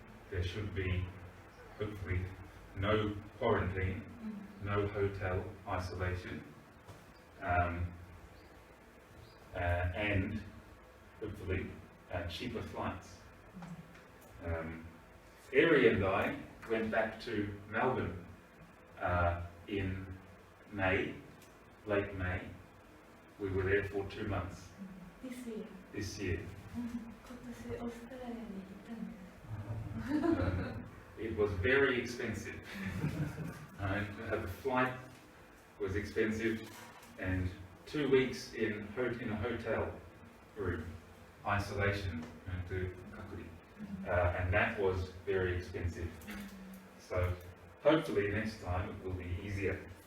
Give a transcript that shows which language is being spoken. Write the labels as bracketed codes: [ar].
[en] There should be, hopefully, no quarantine, no hotel isolation, and hopefully cheaper flights. Eri and I went back to Melbourne in May, late May. We were there for 2 months This year. this year. [ja] 今年オーストラリアに行ったんです。 [en] It was very expensive. The flight was expensive, and 2 weeks in a hotel room, isolation, and that was very expensive. So hopefully next time it will be easier.